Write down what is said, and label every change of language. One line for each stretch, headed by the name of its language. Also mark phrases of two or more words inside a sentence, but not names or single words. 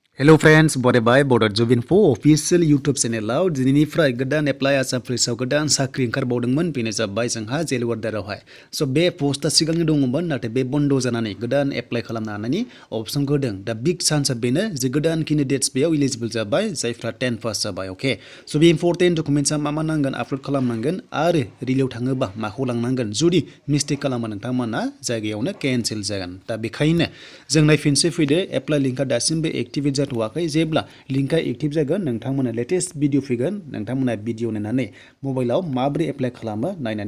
English: Hello friends,
Bodo: Bodo by Bodo Jovinfo official YouTube channel दिनैनिफ्राय गोदान एप्लाइ आसाम पुलिसाव गोदान साख्रि ओंखारबावदोंमोन बेनो जाबाय जोंहा जेल वार्डारावहाय स' बे पस्टआ सिगांनो दङमोन नाथाय बे बन्द जानानै गोदान एप्लाइ खालामनो हानायनि अपसनखौ होदों दा
English: big chance
Bodo: बेनो जे गोदान केन्डिडेट्स बेयाव इलिजिबल जाबाय जायफ्रा 10 पास जाबाय अके स' बे
English: important documents
Bodo: मा नांगोन आपल'ड खालामनांगोन आरो रिलियाव थाङोबा माखौ लांनांगोन जुदि मिस्टेक खालामो नोंथांमोना जायगायावनो केन्सेल जागोन दा बेखायनो जों नायफिनसै फैदो एप्लाइ लिंकआ दासिमबो एक्टिभेट जाथ'वाखै जेब्ला लिंकआ एक्टिभ जागोन नोंथांमोना
English: latest video
Bodo: फैगोन नोंथांमोना भिडिअ नायनानै मबाइलाव माबोरै एप्लाइ खालामो नायनानै